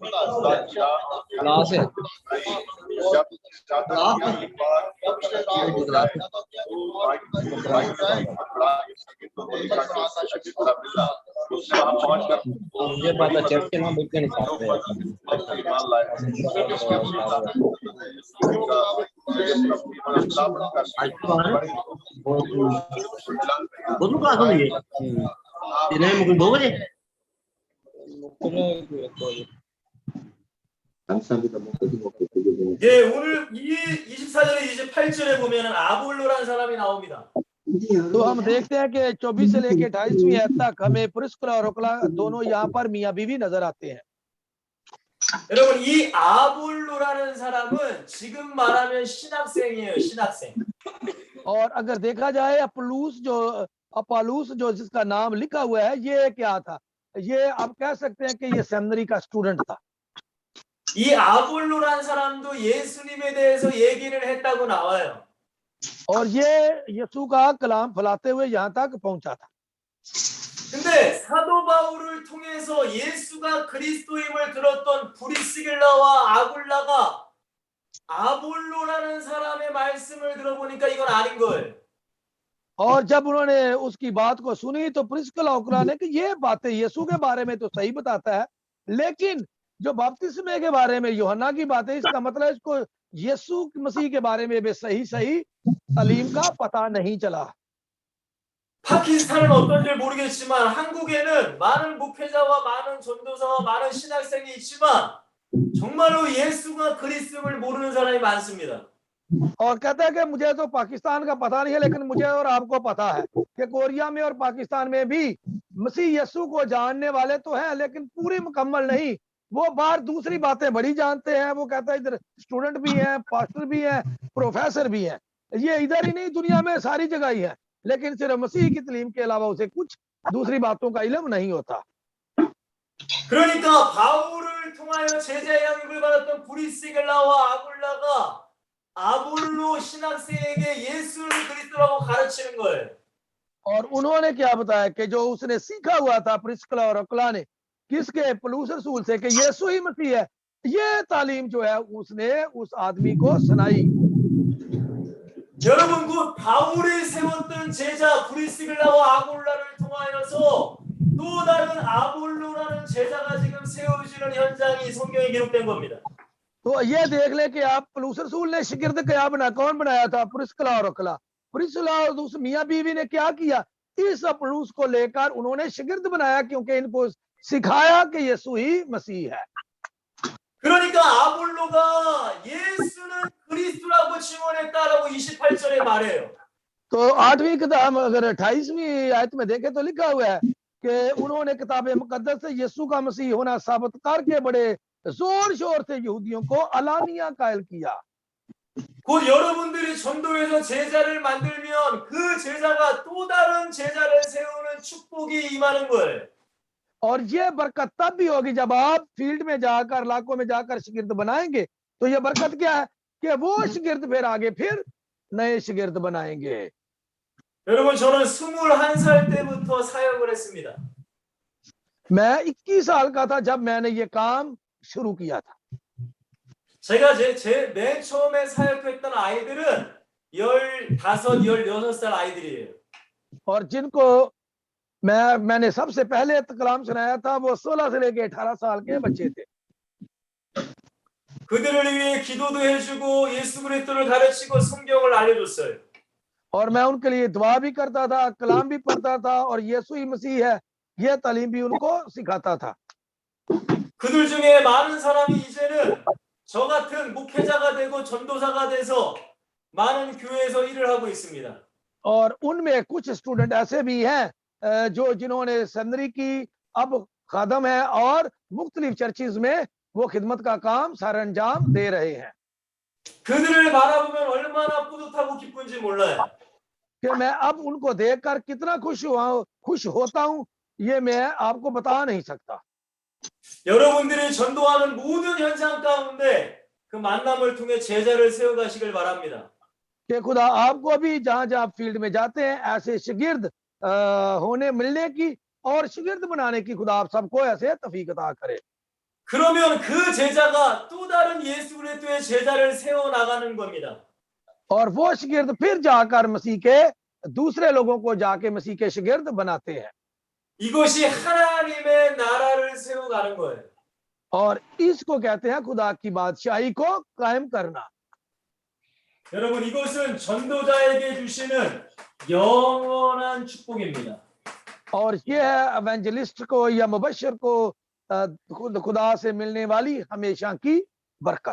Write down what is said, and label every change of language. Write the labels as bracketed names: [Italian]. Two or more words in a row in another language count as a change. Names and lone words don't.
[Urdu] کلاس ہے مجھے پتا چرچ کے نام بالکل نہیں صاف دنے میں 2 بجے [Korean] 예, 오늘 이 24절에 28절에 보면은 아볼로라는 사람이 나옵니다. [Urdu] تو ہم دیکھتے ہیں کہ 24 سے لیکے 28ویں آیت تک ہمیں پرسکلہ اور اکولہ دونوں یہاں پر میاں بیوی نظر آتے ہیں. [Korean] 여러분 이 아볼로라는 사람은 지금 말하면 신학생이에요. 신학생. [Urdu] اور اگر دیکھا جائے اپالوس جو جس کا نام لکھا ہوا ہے، یہ کیا تھا? یہ آپ کہہ سکتے ہیں کہ یہ سیمنری کا سٹوڈنٹ تھا. [Korean] 이 아볼로라는 사람도 예수님에 대해서 얘기를 했다고 나와요. [Urdu] اور یہ یسوع کا کلام پھیلاتے ہوئے یہاں تک پہنچا تھا. [Korean] 근데 사도 바울을 통해서 예수가 그리스도임을 들었던 브리스길라와 아굴라가 아볼로라는 사람의 말씀을 들어보니까 이건 아닌 거예요. [Urdu] اور جب انہوں نے اس کی بات کو سنی تو پرسکلہ اکولہ نے کہ یہ باتیں یسوع کے بارے میں تو صحیح بتاتا ہے، لیکن جو بپتسمے کے بارے میں یوحنا کی باتیں، اس کا مطلب اس کو یسوع مسیح کے بارے میں بھی صحیح تعلیم کا پتا نہیں چلا. [Korean] 파키스탄은 어떤지 모르겠지만 한국에는 많은 목회자와 많은 전도사와 많은 신학생이 있지만 정말로 예수가 그리스도를 모르는 사람이 많습니다. [Urdu] اور کہتا ہے کہ مجھے تو پاکستان کا پتا نہیں ہے، لیکن مجھے اور آپ کو پتا ہے کہ کوریا میں اور پاکستان میں بھی مسیح یسوع کو جاننے والے تو ہیں، لیکن پوری مکمل نہیں. وہ باہر دوسری باتیں بڑی جانتے ہیں۔ وہ کہتا ہے ادھر سٹوڈنٹ بھی ہیں، پاسٹر بھی ہیں، پروفیسر بھی ہیں. یہ ادھر ہی نہیں، دنیا میں ساری جگہ ہی ہے، لیکن صرف مسیح کی تعلیم کے علاوہ اسے کچھ دوسری باتوں کا علم نہیں ہوتا. [Korean] 그러니까 바울을 통하여 제자의 양육을 받았던 브리스길라와 아굴라가 아볼로 신학생에게 예수를 그리스도라고 가르치는 거예요. [Urdu] اور انہوں نے کیا بتایا کہ جو اس نے سیکھا ہوا تھا پرسکلہ اور اکولہ نے کس کے? پولس رسول سے، کہ یسوع ہی مسیح ہے۔ یہ تعلیم جو ہے اس نے اس آدمی کو سنائی. [Korean] 여러분 그 바울이 세웠던 제자 브리스길라와 아굴라를 통하여서 또 다른 아볼로라는 제자가 지금 세워지는 현장이 성경에 기록된 겁니다. [Urdu] تو یہ دیکھ لے کہ آپ پولس رسول نے شاگرد کیا بنا، کون بنایا تھا? پرسکلہ اور اکولہ. پرسکلہ اور اس میاں بیوی نے کیا کیا؟ اس پولس کو لے کر انہوں نے شاگرد بنایا، کیونکہ ان کو سکھایا کہ یسوع ہی مسیح ہے. [Korean] 그러니까 아볼로가 예수는 그리스도라고 증언했다라고 28절에 말해요. [Urdu] تو 8ویں کتاب اگر 28ویں آیت میں دیکھیں تو لکھا ہوا ہے کہ انہوں نے کتاب مقدس سے یسوع کا مسیح ہونا ثابت کر کے بڑے زور شور سے یہودیوں کو علانیہ قائل کیا. [Korean] 곧 여러분들이 전도해서 제자를 만들면 그 제자가 또 다른 제자를 세우는 축복이 임하는 거예요. [Urdu] اور یہ برکت تب بھی ہوگی جب آپ فیلڈ میں جا کر، علاقوں میں جا کر شاگرد بنائیں گے. تو یہ برکت کیا ہے کہ وہ شاگرد پھر آگے پھر نئے شاگرد بنائیں گے. [Korean] 여러분 저는 21살 때부터 사역을 했습니다. [Urdu] میں 21 سال کا تھا جب میں نے یہ کام شروع کیا تھا. [Korean] 제가 제 맨 처음에 사역했던 아이들은 15, 16살 아이들이에요. [Urdu] اور جن کو میں نے سب سے پہلے کلام سنایا تھا وہ 16 سے لیکے 18 سال کے بچے تھے. [Korean] 그들을 위해 기도도 해주고 예수 그리스도를 가르치고 성경을 알려줬어요. [Urdu] اور میں ان کے لیے دعا بھی کرتا تھا، کلام بھی پڑھتا تھا، اور یسوع ہی مسیح ہے یہ تعلیم بھی ان کو سکھاتا تھا. [Korean] 그들 중에 많은 사람이 이제는 저 같은 목회자가 되고 전도사가 돼서 많은 교회에서 일을 하고 있습니다. [Urdu] اور ان میں کچھ سٹوڈنٹ ایسے بھی ہیں جو جنہوں نے سیمنری کی، اب خادم ہے اور مختلف چرچز میں وہ خدمت کا کام سارا انجام دے رہے ہیں. [Korean] 그들을 바라보면 얼마나 뿌듯하고 기쁜지 몰라요. [Urdu] کہ میں اب ان کو دیکھ کر کتنا خوش ہوتا ہوں، یہ میں آپ کو بتا نہیں سکتا. [Korean] 여러분들이 전도하는 모든 현장 가운데 그 만남을 통해 제자를 세워가시길 바랍니다. [Urdu] کہ خدا آپ کو بھی جہاں جہاں فیلڈ میں جاتے ہیں ایسے شاگرد ہونے ملنے کی اور شاگرد بنانے کی خدا آپ سب کو ایسے توفیق عطا کرے. [Korean] 그러면 그 제자가 또 다른 예수 그리스도의 제자를 세워 나가는 겁니다. [Urdu] اور وہ شاگرد پھر جا کر مسیح کے دوسرے لوگوں کو جا کے مسیح کے شاگرد بناتے ہیں. [Korean] 이것이 하나님의 나라를 세워가는 거예요. [Urdu] اور اس کو کہتے ہیں خدا کی بادشاہی کو قائم کرنا. [Korean] 여러분, 이것은 전도자에게 주시는 영원한 축복입니다. [Urdu] اور یہ ہے ایونجلسٹ کو یا مبشر کو خدا سے ملنے والی ہمیشہ کی برکت.